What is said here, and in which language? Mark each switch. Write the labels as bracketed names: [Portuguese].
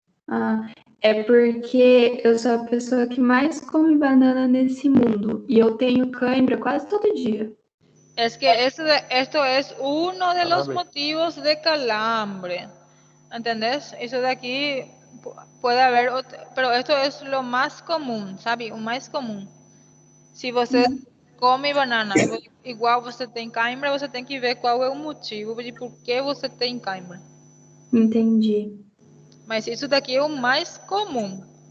[Portuguese] Ah, é porque eu sou a pessoa que mais come banana nesse mundo e eu tenho cãibra quase todo dia. [Spanish] Es que esto es uno de los motivos de calambre. ¿Entendés? Eso de aquí puede haber pero esto es lo más común, ¿sabe? [Portuguese] O mais comum. Se você come banana igual você tem cãibra, você tem que ver qual é o motivo de por que você tem cãibra. Entendi. Mas isso daqui é o mais comum.